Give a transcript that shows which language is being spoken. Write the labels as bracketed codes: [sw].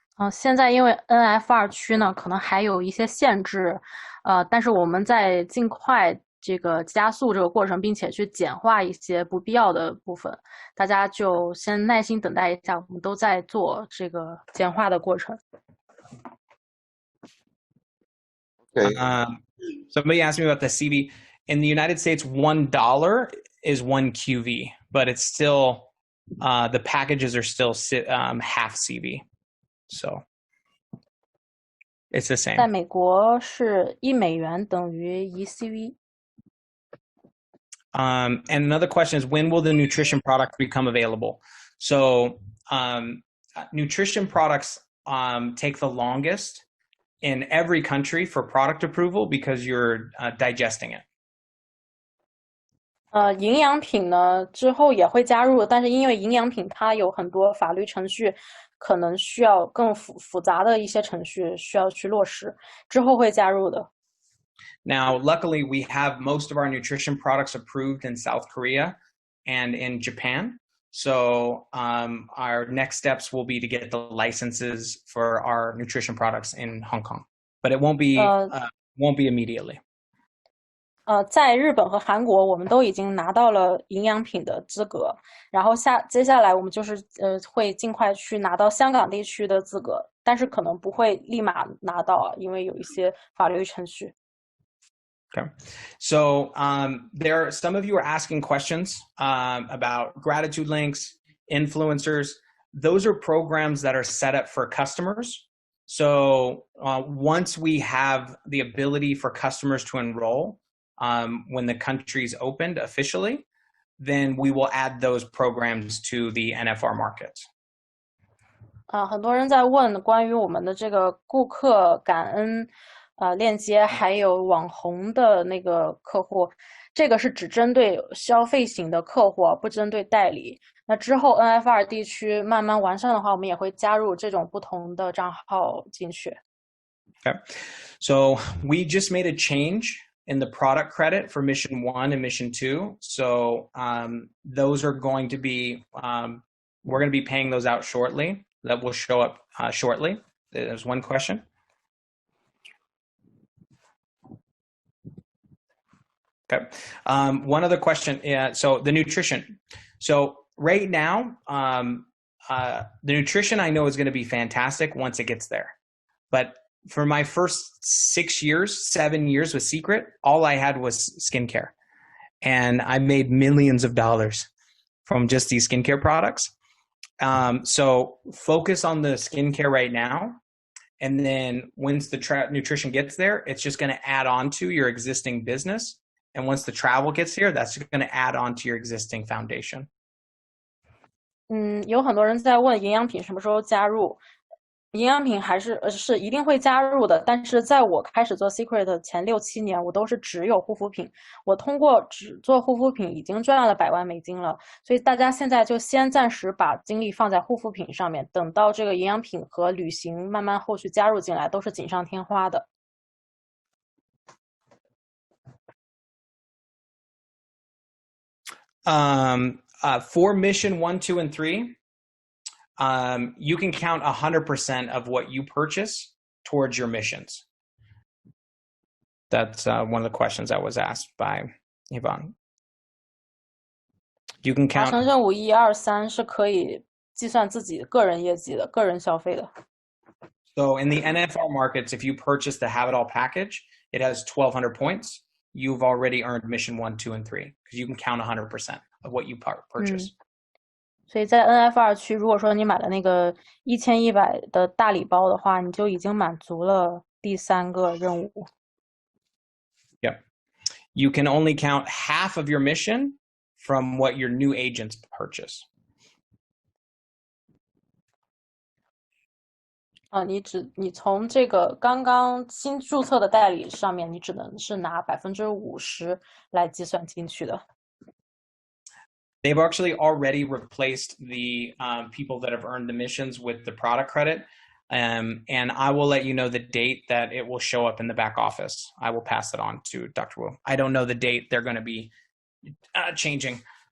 [zh] 现在因为 NF2 区呢，可能还有一些限制，但是我们在尽快这个加速这个过程，并且去简化一些不必要的部分，大家就先耐心等待一下，我们都在做这个简化的过程。 [en] Okay. Somebody asked me about the CV. In the United States, $1 is 1 QV, but it's still the packages are still half CV. So it's the same. [zh] 在美国是$1等于1 CV. [en] And another question is, when will the nutrition product become available? So nutrition products take the longest in every country for product approval because you're digesting it. [zh] 营养品呢之后也会加入，但是因为营养品它有很多法律程序，可能需要更复杂的一些程序需要去落实，之后会加入的。 [en] Now, luckily, we have most of our nutrition products approved in South Korea and in Japan. So our next steps will be to get the licenses for our nutrition products in Hong Kong, but it won't be immediately. [zh] 在日本和韩国，我们都已经拿到了营养品的资格，然后接下来我们就是会尽快去拿到香港地区的资格，但是可能不会立马拿到，因为有一些法律程序。 [en] Okay, so some of you are asking questions about gratitude links, influencers. Those are programs that are set up for customers. So once we have the ability for customers to enroll, when the country's opened officially, then we will add those programs to the NFR markets. [zh] 很多人在问关于我们的这个顾客感恩链接，还有网红的那个客户，这个是只针对消费型的客户，不针对代理。那之后 NFR 地区慢慢完善的话，我们也会加入这种不同的账号进去。 [en] Okay, so we just made a change in the product credit for mission 1 and mission 2. So those are going to be, we're going to be paying those out shortly. That will show up shortly. There's one question. Okay. One other question. So the nutrition. So right now, the nutrition I know is going to be fantastic once it gets there. But for my first 7 years with Seacret, all I had was skincare. And I made millions of dollars from just these skincare products. So focus on the skincare right now. And then once the nutrition gets there, it's just going to add on to your existing business. And once the travel gets here, that's going to add on to your existing foundation. [zh] 有很多人在问营养品什么时候加入。营养品还是一定会加入的，但是在我开始做 Seacret 前6-7年，我都是只有护肤品。我通过只做护肤品已经赚了100万美金了，所以大家现在就先暂时把精力放在护肤品上面，等到这个营养品和旅行慢慢后续加入进来，都是锦上添花的。 [en] For mission 1, 2, and 3, you can count 100% of what you purchase towards your missions. That's one of the questions that was asked by Yvonne. You can count. [zh] 达成任务1、2、3是可以计算自己个人业绩的、个人消费的。 [en] So in the NFR markets, if you purchase the Have It All package, it has 1,200 points. You've already earned mission 1, 2, and 3 because you can count 100% of what you purchase. [zh] 所以在 NF2 区，如果说你买了那个1100的大礼包的话，你就已经满足了第3个任务。 [en] Yep. you can only count half of your mission from what your new agents purchase. [zh] 你从这个刚刚新注册的代理上面，你只能是拿50%来计算进去的。 [en] They've actually already replaced the people that have earned the missions with the product credit. And I will let you know the date that it will show up in the back office. I will pass it on to Dr. Wu. I don't know the date they're going to be changing.